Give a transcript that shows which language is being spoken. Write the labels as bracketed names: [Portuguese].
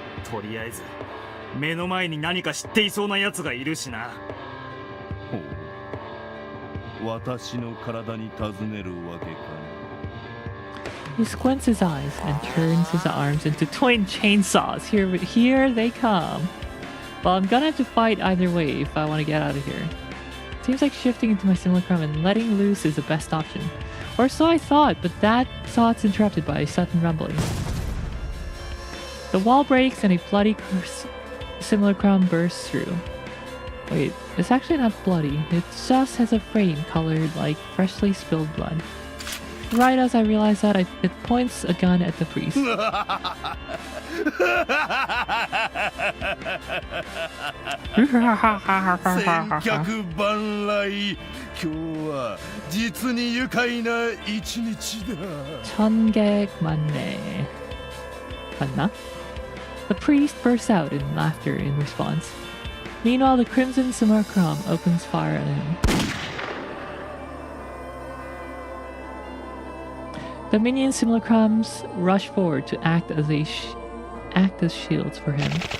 [Japanese] とりあえず目の前に何か知っていそうなやつがいるしな。ほう、私の体に尋ねるわけかね。 [English] He squints his eyes and turns his arms into twin chainsaws. Here they come. Well, I'm gonna have to fight either way if I want to get out of here. Seems like shifting into my simulacrum and letting loose is the best option. Or so I thought, but that thought's interrupted by a sudden rumbling. The wall breaks and a bloody simulacrum bursts through. Wait, it's actually not bloody. It just has a frame colored like freshly spilled blood. Right as I realize that, it points a gun at the priest. [Japanese] 千客万来、今日は実に愉快な一日だ。 [Korean] 천객만내. 맞나? [English] The priest bursts out in laughter in response. Meanwhile, the crimson simulacrum opens fire on him. The minion simulacrums rush forward to act as shields for him.